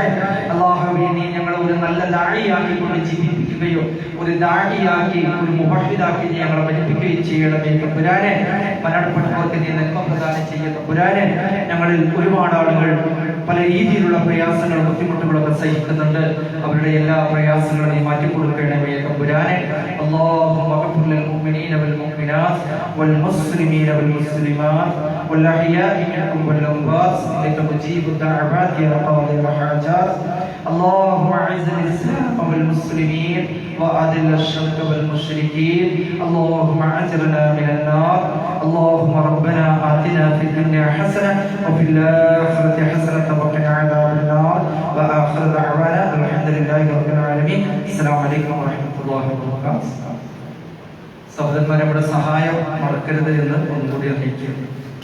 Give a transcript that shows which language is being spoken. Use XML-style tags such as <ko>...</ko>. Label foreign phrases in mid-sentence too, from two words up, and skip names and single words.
<ml>അല്ലാഹുവേ നീ ഞങ്ങളെ ഒരു നല്ല ദാഇയാക്കി കൊണ്ട് ജീവിപ്പിക്കുകയോ ഒരു ദാഇയാക്കി, ഒരു മുവഹ്ഹിദാക്കി ഞങ്ങളെ പഠിപ്പിക്കുകയും ചെയ്യണമേ തമ്പുരാനെ. മരണപ്പെട്ടവർക്ക് നീ നന്മ പ്രദാനം ചെയ്യ തമ്പുരാനെ. ഞങ്ങളിൽ ഒരുപാട് ആളുകൾ പല രീതിയിലുള്ള പ്രയാസങ്ങളും ബുദ്ധിമുട്ടുകളൊക്കെ സഹിക്കുന്നുണ്ട്. അവരുടെ എല്ലാ പ്രയാസങ്ങളും നീ മാറ്റിക്കൊടുക്കണമേ തമ്പുരാനെ.</ml> <ar>اللهم اغفر للمؤمنين والمؤمنات والمسلمين والمسلمات والأحياء منكم والأموات إنك مجيب الدعوات يا قاضي الحاجات. اللهم أعز الإسلام والمسلمين وأذل الشرك والمشركين. اللهم أجرنا من النار. اللهم ربنا آتنا في الدنيا حسنة وفي الآخرة حسنة وقنا عذاب النار. وآخر دعوانا الحمد لله رب العالمين. السلام عليكم ورحمة الله وبركاته.</ar> <ml>സഹോദരന്മാരെ, നമ്മുടെ സഹായം മറക്കരുത് എന്ന് ഒന്നുകൂടി അറിയിക്കുന്നു.</ml>